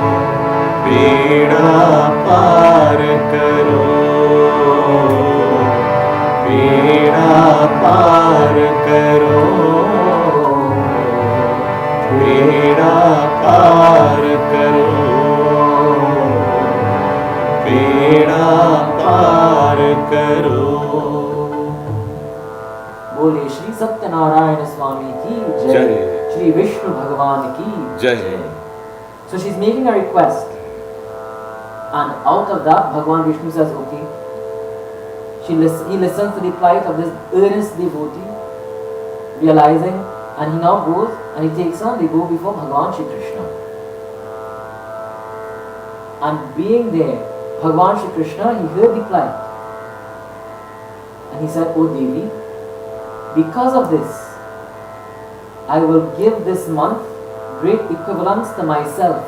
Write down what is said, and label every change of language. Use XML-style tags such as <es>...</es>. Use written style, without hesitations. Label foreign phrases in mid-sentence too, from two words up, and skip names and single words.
<hi>बेड़ा पार करो, बेड़ा पार करो. बेड़ा पार करो, बेड़ा पार करो. बोले श्री सत्यनारायण स्वामी की जय, जय। श्री विष्णु भगवान की जय।</hi> <en>So she's making a request, and out of that, Bhagavan Vishnu says, okay. He listens to the plight of this earnest devotee, realizing, and he now goes and he takes her. They go before Bhagavan Shri Krishna, and being there, Bhagavan Shri Krishna, he heard the plight, and he said, "Oh Devi, because of this, I will give this month great equivalence to myself.</en>